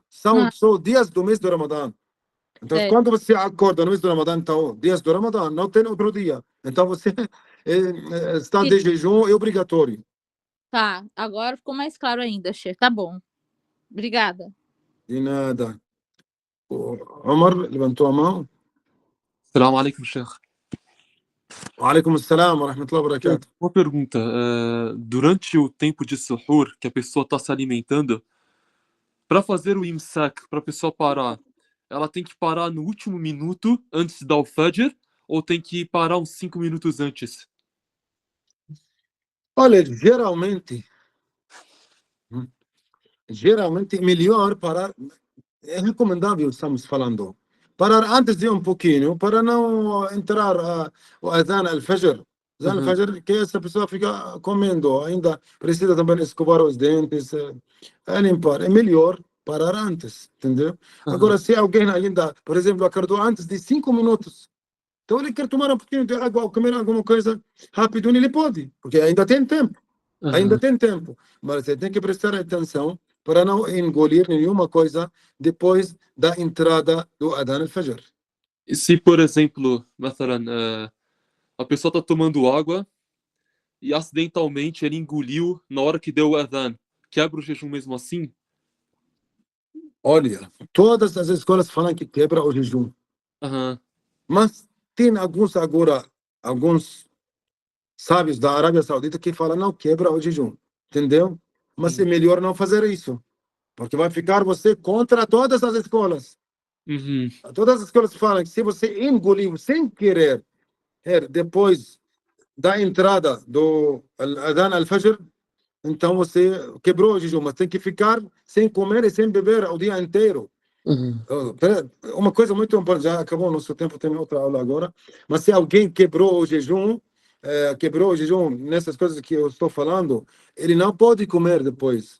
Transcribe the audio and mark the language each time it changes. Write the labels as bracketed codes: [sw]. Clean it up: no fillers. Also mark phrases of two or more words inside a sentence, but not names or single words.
[pt] São só dias do mês do Ramadã. Então, quando você acorda no mês do Ramadã, então, dias do Ramadã, não tem outro dia. Então, você está de jejum, é obrigatório. Tá, agora ficou mais claro ainda, Sheikh. Tá bom. Obrigada. De nada. Omar levantou a mão. [ar] السلام عليكم, Sheikh. عليكم السلام ورحمة الله وبركاته. [pt] Uma pergunta. Durante o tempo de suhoor, que a pessoa está se alimentando, para fazer o imsak, para a pessoa parar, ela tem que parar no último minuto antes da al-fajr ou tem que parar uns 5 minutos antes? Olha, geralmente é melhor parar, é recomendável, estamos falando, parar antes de pouquinho, para não entrar o [ar] أذان الفجر. أذان الفجر, [pt] que essa pessoa fica comendo, ainda precisa também escovar os dentes, limpar. É melhor parar antes, entendeu? Agora, se alguém ainda, por exemplo, acordou antes de 5 minutos, então ele quer tomar um pouquinho de água ou comer alguma coisa rápido, ele pode, porque ainda tem tempo. Ainda tem tempo. Mas você tem que prestar atenção para não engolir nenhuma coisa depois da entrada do [ar] أذان الفجر. [pt] E se, por exemplo, a pessoa está tomando água e acidentalmente ele engoliu na hora que deu o Adhan, quebra o jejum mesmo assim? Olha, todas as escolas falam que quebra o jejum. Mas tem alguns sábios da Arábia Saudita que falam não quebra o jejum, entendeu? Mas é melhor não fazer isso, porque vai ficar você contra todas as escolas. Todas as escolas falam que se você engoliu sem querer depois da entrada do [ar] أذان الفجر, [pt] então você quebrou o jejum, mas tem que ficar sem comer e sem beber o dia inteiro. Uma coisa muito importante, já acabou o nosso tempo, tem outra aula agora, mas se alguém quebrou o jejum nessas coisas que eu estou falando, ele não pode comer depois.